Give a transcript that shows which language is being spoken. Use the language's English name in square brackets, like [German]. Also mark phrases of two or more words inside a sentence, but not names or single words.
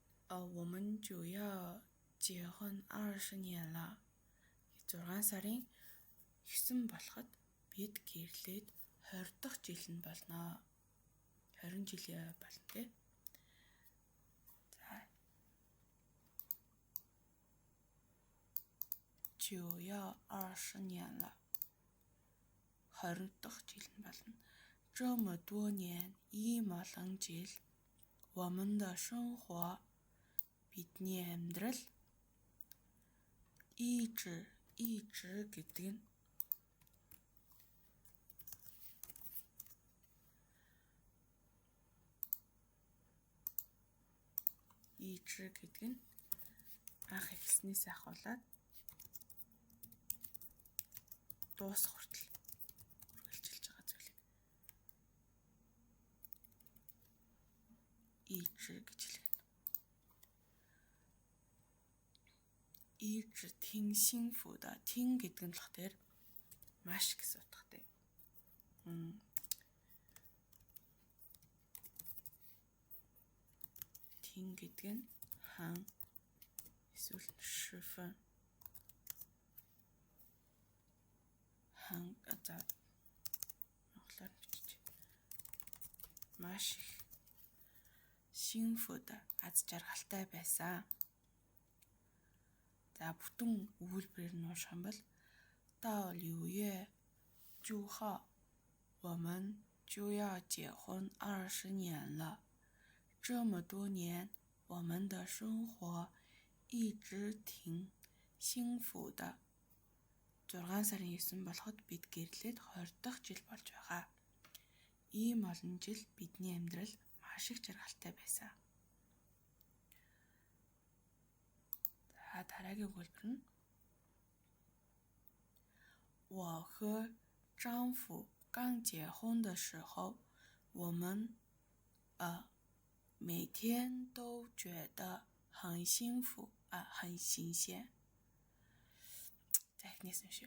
[Chinese] 我们就要结婚20年了. [Mongolian] 6 сарын 9 болоход бид гэрлээд 20 дахь жил нь болно. 20 жил болно тий. За. [Chinese] 就要20年了. [Mongolian] 20 дахь жил нь болно. [Chinese] 这么多年 [Mongolian] ийм олон жил [Chinese] 我们的生活 [Mongolian] бидний амьдрал 一直 гэдэг нь анх эхлснээс ахуулаад дуусах хүртэл үргэлжилж байгаа зүйлийг 一直 гэж хэлнэ. [Chinese] 一直挺幸福的. [Mongolian] 挺 гэдэг нь болохоор маш гэсэн утгатай. Тин гэдэг нь хан эсвэл шифэн. хан за монголоор бичиж. Маш их синфуд аз жаргалтай байсан. За бүтэн өгүүлбэрээр нь унших юм бол [Chinese] 到6月9号 我们就要结婚20年了. 这么多年我们的生活一直挺幸福的. [Mongolian] 6 сарын 9 болоход бид гэрлээд 20 дахь жил болж байгаа. Ийм олон жил бидний амьдрал маш их жаргалтай байсан. За дараагийн өгүүлбэр нь [Chinese] 我和丈夫刚结婚的时候我们每天都觉得很幸福很新鲜. 再念一遍.